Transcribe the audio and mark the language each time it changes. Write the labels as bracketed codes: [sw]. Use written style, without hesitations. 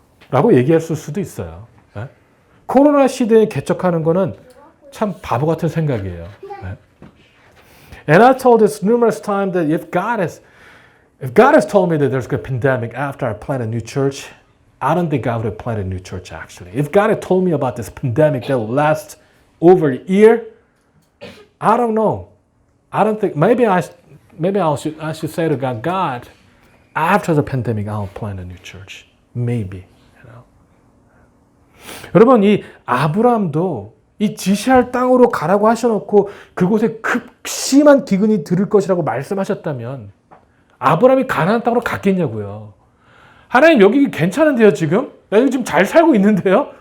[ko] 라고 얘기했을 수도 있어요. 코로나 시대에 개척하는 거는 참 바보 같은 생각이에요. [en] And I told this numerous times that if God has told me that there's a pandemic after I plant a new church, I don't think I would have planted a new church, actually. If God had told me about this pandemic that will last over a year, I don't know. I don't think, maybe I should say to God, after the pandemic, I'll plant a new church. Maybe. [ko] 여러분, 이 아브라함도 이 지시할 땅으로 가라고 하셔놓고 그곳에 극심한 기근이 들을 것이라고 말씀하셨다면 아브라함이 가나안 땅으로 갔겠냐고요. 하나님, 여기 괜찮은데요, 지금? 나 여기 지금 잘 살고 있는데요?